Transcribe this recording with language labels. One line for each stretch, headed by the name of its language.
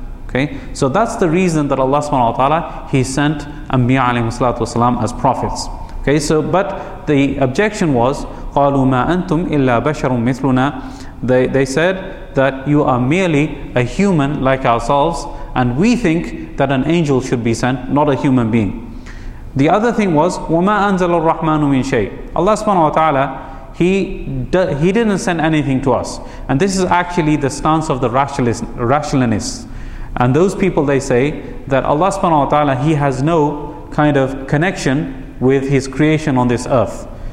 English: Okay, so that's the reason that Allah subhanahu wa ta'ala, He sent Anbiya alayhi salatu wasalam as prophets. Okay, so but the objection was,
Arabic: قَالُوا مَا أَنْتُمْ إِلَّا بَشَرٌ مِثْلُنَا.
English: They said that you are merely a human like ourselves, and we think that an angel should be sent, not a human being. The other thing was,
Arabic: وَمَا أَنزَلَ الرَّحْمَنُ مِنْ شَيْءٍ.
English: Allah subhanahu wa ta'ala, He didn't send anything to us. And this is actually the stance of the rationalists. And those people, they say that Allah subhanahu wa ta'ala, He has no kind of connection with His creation on this earth.